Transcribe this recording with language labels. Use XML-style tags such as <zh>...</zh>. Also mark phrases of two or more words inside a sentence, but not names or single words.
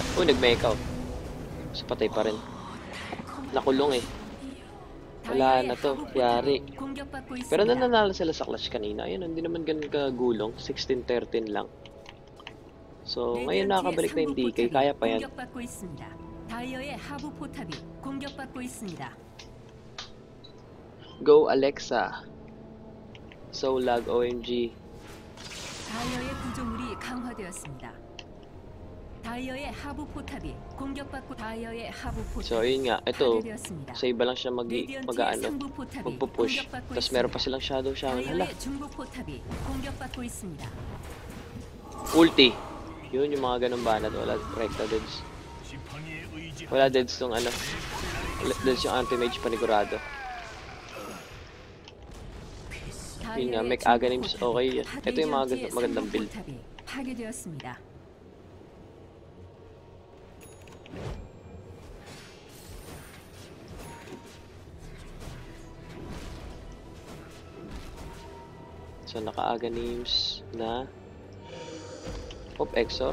<tl>Oh, nag-mecha. So, patay pa rin. Nakulong eh. Wala na to. Yari.</tl> <ko>공격받고</ko> <tl>Pero</tl> <ko>있습니다.</ko> <tl>nananalo sila sa clash kanina. Ayun, hindi naman ganun kagulong. 16-13 lang. So, ngayon nakakabalik na yung DK. Kaya pa yan.</tl> <ko>공격받고 있습니다. 다이어의 하부 포탑이 공격받고 있습니다.</ko> <tl>Go, Alexa. Solag, OMG.</tl> <ko>다이어의 구조물이 강화되었습니다. 다이어의 하부 포탑이 공격받고 다이어의 하부 포탑이</ko> <tl>So, ayun nga. Ito,</tl> <ko>파괴되었습니다.</ko> <tl>sa iba lang siya</tl> <ko>레디언트의</ko> <tl>mag-ano.</tl> <ko>상부 포탑이</ko> <tl>Magpo-push.</tl> <ko>공격받고</ko> <tl>Tapos meron pa</tl> <ko>있습니다.</ko> <tl>silang Shadow Shaman. Hala.</tl> <ko>다이어의 중부 포탑이 공격받고 있습니다.</ko> <tl>Ulti. Yun yung mga ganun banat. Wala recta deads. Wala deads tong Wala deads yung anti-mage panigurado. Yun nga, Mech Aghanims okay yan. Ito yung mga magandang build.</tl> <ko>포탑이 파괴되었습니다.</ko> <tl>So, naka-Aghanims na Exor.</tl>